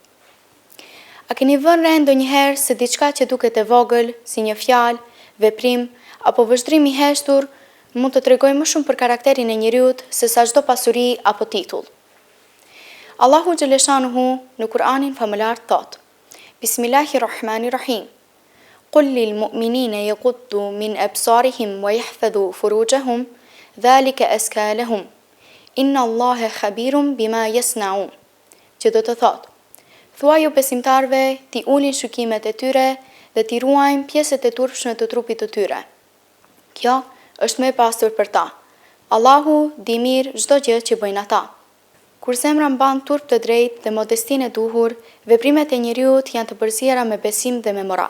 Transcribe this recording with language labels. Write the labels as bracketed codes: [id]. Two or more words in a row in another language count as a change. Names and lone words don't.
[sq] A keni vënë re ndonjëherë se diçka që duket e vogël, si një fjalë, veprim apo vëzhdrim i heshtur, mund të tregojë më shumë për karakterin e njeriut se sa çdo pasuri apo titull? Allahu xhaleshanuhu në Kur'anin famëlar thot: Bismillahirrahmanirrahim. [ar] قل للمؤمنين يغضوا من أبصارهم ويحفظوا فروجهم ذلك أزكى لهم. إن الله خبير بما يصنعون. [sq] Që do të thot: thuaj ju besimtarve ti ulin shukimet e tyre dhe ti ruajnë pjesët e turpshme të trupit të tyre. Kjo është më e pastër për ta. Allahu di mirë çdo gjë që bëjnë ata. Kur zemra mban turp të drejtë dhe modestinë e duhur, veprimet e njeriut janë të përziera me besim dhe me moral.